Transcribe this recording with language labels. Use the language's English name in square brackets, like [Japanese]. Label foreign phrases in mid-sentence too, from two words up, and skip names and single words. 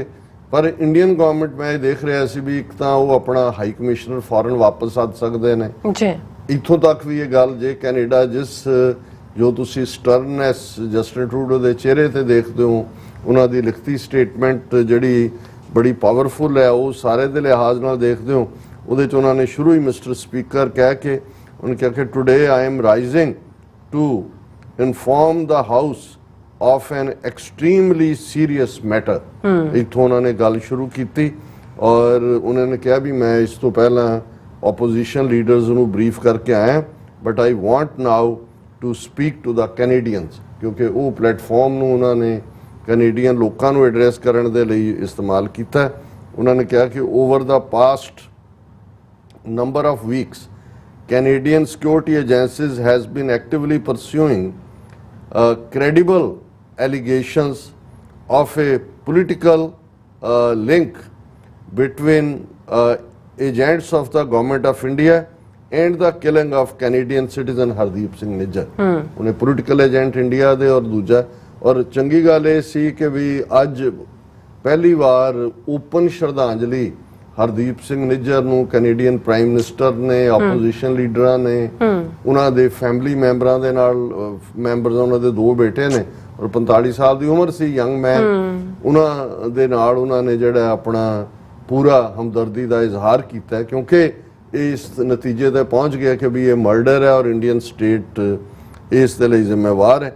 [Punjabi] ਪਰ [English] Indian government [Punjabi] ਮੈਂ ਇਹ ਦੇਖ ਰਿਹਾ ਸੀ ਵੀ ਇੱਕ ਤਾਂ ਉਹ ਆਪਣਾ [English] high commissioner [Punjabi] ਫੌਰਨ ਵਾਪਸ ਸੱਦ ਸਕਦੇ ਨੇ ਜੀ, ਇੱਥੋਂ ਤੱਕ ਵੀ ਇਹ ਗੱਲ ਜੇ ਕੈਨੇਡਾ ਜਿਸ ਜੋ ਤੁਸੀਂ ਸਟਰਨੈਸ ਜਸਟਿਨ ਟਰੂਡੋ ਦੇ ਚਿਹਰੇ ਤੇ ਦੇਖਦੇ ਹੋ, ਉਹਨਾਂ ਦੀ ਲਿਖਤੀ ਸਟੇਟਮੈਂਟ ਜਿਹੜੀ ਬੜੀ ਪਾਵਰਫੁਲ ਹੈ, ਉਹ ਸਾਰੇ ਦੇ ਲਿਹਾਜ਼ ਨਾਲ ਦੇਖਦੇ ਹੋ, ਉਹਦੇ 'ਚ ਉਹਨਾਂ ਨੇ ਸ਼ੁਰੂ ਹੀ [English] Mister Speaker [Punjabi] ਕਹਿ ਕੇ ਉਹਨੇ ਕਿਹਾ ਕਿ [English] today I am rising to inform the house of an extremely serious matter। [Punjabi] ਇੱਥੋਂ ਉਹਨਾਂ ਨੇ ਗੱਲ ਸ਼ੁਰੂ ਕੀਤੀ ਔਰ ਉਹਨਾਂ ਨੇ ਕਿਹਾ ਵੀ ਮੈਂ ਇਸ ਤੋਂ ਪਹਿਲਾਂ [English] opposition leaders [Punjabi] ਨੂੰ ਬਰੀਫ ਕਰਕੇ ਆਇਆ [English] but I want now to speak to the Canadians, [Punjabi] ਕਿਉਂਕਿ ਉਹ ਪਲੇਟਫਾਰਮ ਨੂੰ ਉਹਨਾਂ ਨੇ ਕੈਨੇਡੀਅਨ ਲੋਕਾਂ ਨੂੰ ਐਡਰੈਸ ਕਰਨ ਦੇ ਲਈ ਇਸਤੇਮਾਲ ਕੀਤਾ। ਉਹਨਾਂ ਨੇ ਕਿਹਾ ਕਿ [English] over the past number of weeks Canadian security agencies has been actively pursuing credible allegations of a political link between agents of the government of India and the killing of Canadian citizen Hardeep Singh Nijjar। [Punjabi] उन्हें [English] political agent India [Punjabi] ਦੇ ਔਰ ਦੂਜਾ ਔਰ ਚੰਗੀ ਗੱਲ ਇਹ ਸੀ ਕਿ ਵੀ ਅੱਜ ਪਹਿਲੀ ਬਾਰ ਓਪਨ ਸ਼ਰਧਾਂਜਲੀ ਹਰਦੀਪ ਸਿੰਘ ਨਿੱਜਰ ਨੂੰ ਕੈਨੇਡੀਅਨ [English] prime minister [Punjabi] ਨੇ, ਆਪੋਜੀਸ਼ਨ ਲੀਡਰਾਂ ਨੇ, ਉਹਨਾਂ ਦੇ ਫੈਮਿਲੀ ਮੈਂਬਰਾਂ ਦੇ ਨਾਲ ਮੈਂਬਰਸ, ਉਹਨਾਂ ਦੇ 2 ਬੇਟੇ ਨੇ ਔਰ 45 ਸਾਲ ਦੀ ਉਮਰ ਸੀ, [English] young man, [Punjabi] ਉਹਨਾਂ ਦੇ ਨਾਲ ਉਹਨਾਂ ਨੇ ਜਿਹੜਾ ਆਪਣਾ ਪੂਰਾ ਹਮਦਰਦੀ ਦਾ ਇਜ਼ਹਾਰ ਕੀਤਾ ਕਿਉਂਕਿ ਇਸ ਨਤੀਜੇ ਤੇ ਪਹੁੰਚ ਗਿਆ ਕਿ ਵੀ ਇਹ ਮਰਡਰ ਹੈ ਔਰ [English] Indian state [Punjabi] ਇਸ ਦੇ ਲਈ ਜ਼ਿੰਮੇਵਾਰ ਹੈ।